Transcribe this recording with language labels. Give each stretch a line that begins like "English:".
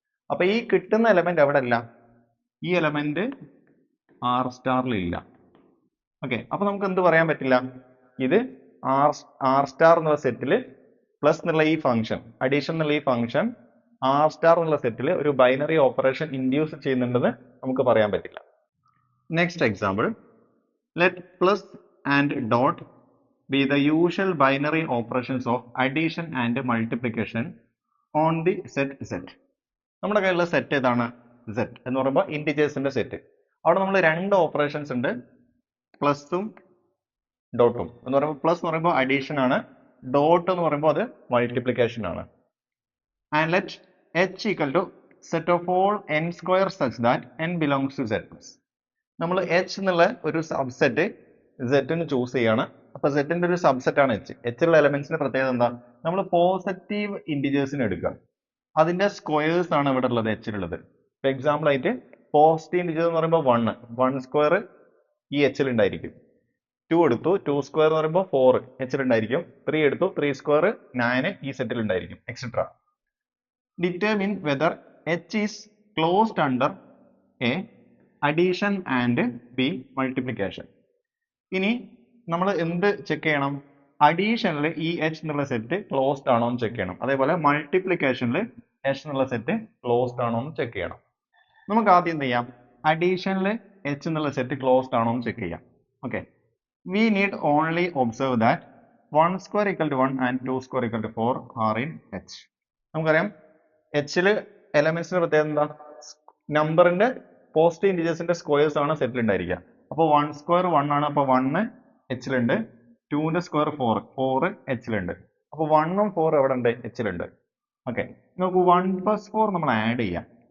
Malayalam: അപ്പൊ ഈ കിട്ടുന്ന എലമെന്റ് എവിടെ അല്ല, ഈ എലമെന്റ് ആർ സ്റ്റാറിൽ ഇല്ല. ഓക്കെ, അപ്പൊ നമുക്ക് എന്ത് പറയാൻ പറ്റില്ല, ഇത് ആർ സ്റ്റാർ എന്നുള്ള സെറ്റിൽ പ്ലസ് എന്നുള്ള ഈ ഫംഗ്ഷൻ, അഡീഷൻ എന്നുള്ള ഈ ഫംഗ്ഷൻ ആർ സ്റ്റാർ എന്നുള്ള സെറ്റിൽ ഒരു ബൈനറി ഓപ്പറേഷൻ ഇൻഡ്യൂസ് ചെയ്യുന്നുണ്ടെന്ന് നമുക്ക് പറയാൻ പറ്റില്ല.
English: Next example, let plus and dot be the usual binary operations of addition and multiplication on the set Z.
Malayalam: നമ്മുടെ കയ്യിലുള്ള സെറ്റ് ഏതാണ്, Z എന്ന് പറയുമ്പോൾ ഇന്റിജേഴ്സിന്റെ സെറ്റ്. അവിടെ നമ്മൾ രണ്ട് ഓപ്പറേഷൻസ് ഉണ്ട്, പ്ലസും ഡോട്ടും. എന്ന് പറയുമ്പോൾ പ്ലസ് എന്ന് പറയുമ്പോൾ അഡീഷൻ ആണ്, ഡോട്ട് എന്ന് പറയുമ്പോൾ അത് മൾട്ടിപ്ലിക്കേഷൻ ആണ്.
English: And let h equal to set of all n square such that n belongs to Z plus.
Malayalam: നമ്മൾ h എന്നുള്ള ഒരു സബ്സെറ്റ് Z ചൂസ് ചെയ്യാണ്. അപ്പൊ സെറ്റിന്റെ ഒരു സബ്സെറ്റ് ആണ് എച്ച്. എച്ചിലുള്ള എലമെന്റ്സിന്റെ പ്രത്യേകത എന്താ, നമ്മൾ പോസിറ്റീവ് ഇന്റിജേഴ്സിന് എടുക്കുക, അതിന്റെ സ്ക്വയേഴ്സ് ആണ് ഇവിടെ ഉള്ളത് എച്ചിലുള്ളത്. ഇപ്പൊ എക്സാമ്പിൾ ആയിട്ട് പോസിറ്റീവ് ഇന്റിജേഴ്സ് എന്ന് പറയുമ്പോൾ 1 സ്ക്വയർ ഈ എച്ചിൽ ഉണ്ടായിരിക്കും. 2 എടുത്തു, 2 സ്ക്വയർ എന്ന് പറയുമ്പോൾ 4 എച്ചിൽ ഉണ്ടായിരിക്കും. 3 എടുത്തു, 3 സ്ക്വയർ 9 ഈ സെറ്റിൽ ഉണ്ടായിരിക്കും, etcetera.
English: Determine whether h is closed under a addition and b multiplication.
Malayalam: ഇനി നമ്മൾ എന്ത് ചെക്ക് ചെയ്യണം, അഡീഷനിൽ ഈ എച്ച് എന്നുള്ള സെറ്റ് ക്ലോസ്ഡ് ആണോ എന്ന് ചെക്ക് ചെയ്യണം. അതേപോലെ മൾട്ടിപ്ലിക്കേഷനിൽ എച്ച് എന്നുള്ള സെറ്റ് ക്ലോസ്ഡ് ആണോ എന്ന് ചെക്ക് ചെയ്യണം. നമുക്ക് ആദ്യം എന്ത് ചെയ്യാം, അഡീഷനിൽ എച്ച് എന്നുള്ള സെറ്റ് ക്ലോസ്ഡ് ആണോ എന്ന് ചെക്ക് ചെയ്യാം.
English: Okay, we need only observe that 1 square equal to 1 and 2 square equal to 4 are in H.
Malayalam: നമുക്കറിയാം എച്ചില് എലമെന്റ്സിന്റെ പ്രത്യേകത എന്താ, നമ്പറിന്റെ പോസിറ്റീവ് ഇന്റിജേഴ്സിന്റെ സ്ക്വയേഴ്സ് ആണ് സെറ്റിൽ ഉണ്ടായിരിക്കുക. അപ്പോൾ 1 സ്ക്വയർ 1 ആണ്, അപ്പോൾ 1 എച്ചിലുണ്ട്. 2ന്റെ സ്ക്വയർ 4 എച്ചിലുണ്ട്. അപ്പോൾ 1ഉം 4 എവിടെ ഉണ്ട്, എച്ചിലുണ്ട്. ഓക്കെ, നമുക്ക് 1 + 4 നമ്മൾ ആഡ് ചെയ്യാം.